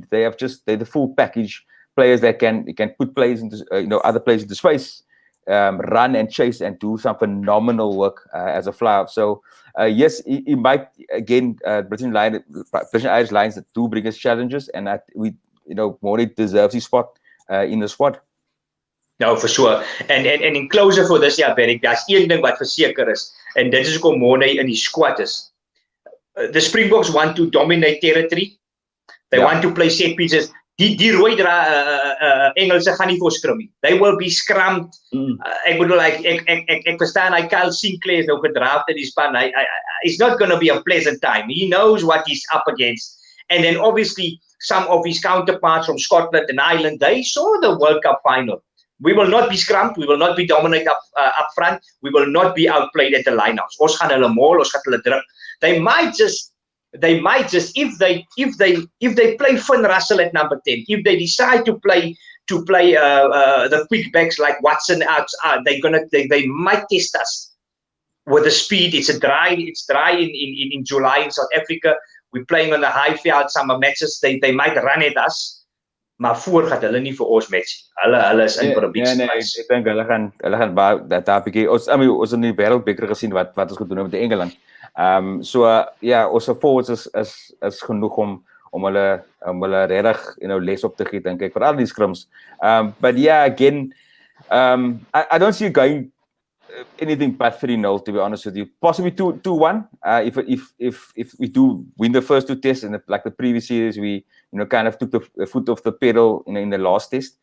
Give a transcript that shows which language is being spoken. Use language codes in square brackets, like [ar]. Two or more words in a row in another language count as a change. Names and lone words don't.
[en] They're the full package, players that can put players into other players into space, run and chase and do some phenomenal work as a flyer. So yes, it might again British Irish Lions that do bring us challenges, and Morne deserves his spot in the squad. No, for sure. And in closure for this [af] jaar, Berry, daar's een ding wat verseker is, en dit is hoekom Morne in die squad is. [en] The Springboks want to dominate territory. They want to play set pieces. [af] Die rooi Engelse gaan nie vir skrum nie. [en] They will be scrummed. [af] Ek bedoel, ek verstaan hy Kyle Sinclair is nou gedraft in die span. [en] It's not going to be a pleasant time. He knows what he's up against. And then obviously some of his counterparts from Scotland and Ireland, they saw the World Cup final. We will not be scrummed. We will not be dominated up front. We will not be outplayed at the lineouts. [af] Ons gaan hulle maul, ons gaan hulle druk. [en] They might just if they play Finn Russell at number 10, if they decide to play the quick backs like Watson out, they might test us with the speed. It's dry in July in South Africa. we're playing on the high field, summer matches, they might run at us. [af] Maar voor gaat hulle nie vir ons match. Hulle is in vir 'n [en] big surprise. [af] Ek dink hulle gaan daar bietjie ons in die wêreldbeker gesien wat ons gedoen het met Engeland. Ons forwards is genoeg om hulle regtig les op te gee, dink ek, veral die scrums. [en] But yeah, again, I don't see you going anything but 3-0, to be honest with you. Possibly 2-1. If we do win the first 2 tests, and like the previous series, we kind of took the foot off the pedal in the last test.